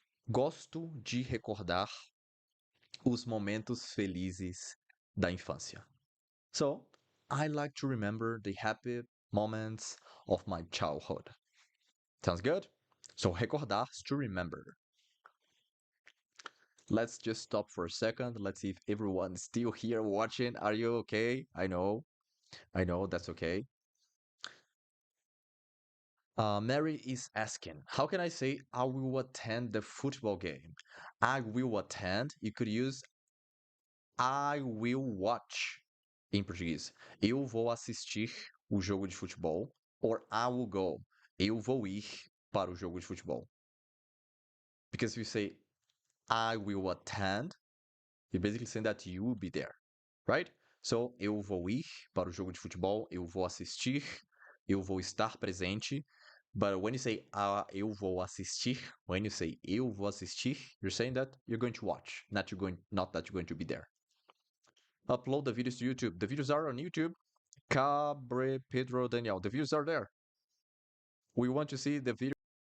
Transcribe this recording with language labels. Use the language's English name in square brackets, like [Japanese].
[Portuguese] Gosto de recordar os momentos felizes da infância. [English] So, I like to remember the happy moments of my childhood. Sounds good? So, recordar is to remember. Let's just stop for a second. Let's see if everyone's still here watching. Are you okay? I know, that's okay. Mary is asking, how can I say I will attend the football game? I will attend. You could use I will watch [Portuguese] em português. Eu vou assistir o jogo de futebol. [English] Or I will go. [Portuguese] Eu vou ir para o jogo de futebol. [English] Because if you say I will attend, you're basically saying that you will be there, right? [Portuguese] So, eu vou ir para o jogo de futebol, eu vou assistir, eu vou estar presente. [English] But when you say [Portuguese] eu vou assistir, [English] when you say eu vou assistir, you're saying that you're going to watch, not that you're going to be there. Upload the videos to YouTube. The videos are on YouTube. Cabre Pedro Daniel. The videos are there. We want to see the video.